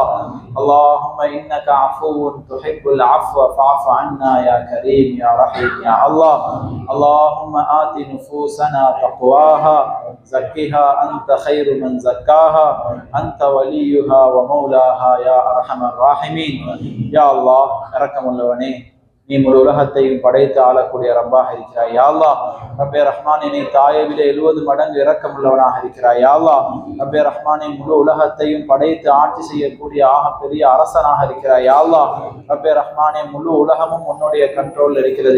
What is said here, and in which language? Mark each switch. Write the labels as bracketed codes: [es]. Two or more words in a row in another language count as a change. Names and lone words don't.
[ar] اللهم إنك عفو تحب العفو فاعف عنا يا كريم يا رحيم يا الله. اللهم آت نفوسنا تقواها زكها أنت خير من زكاها أنت وليها ومولاها يا أرحم الراحمين. يا الله [ta] இரக்கமுள்ளவனே, நீ முழு உலகத்தையும் படைத்து ஆளக்கூடிய ரப்பாக இருக்கிறாய். [ar] يا الله [ta] ரப்பே ரஹ்மானே, நீ தாயை விட 70 மடங்கு இரக்கமுள்ளவனாக இருக்கிறாய். [ar] يا الله [ta] ரப்பே ரஹ்மானே, முழு உலகத்தையும் படைத்து ஆட்சி செய்யக்கூடிய பெரிய அரசனாக இருக்கிறாய். [ar] يا الله [ta] ரப்பே ரஹ்மானே, முழு உலகமும் உன்னுடைய கண்ட்ரோல் இருக்கிறது.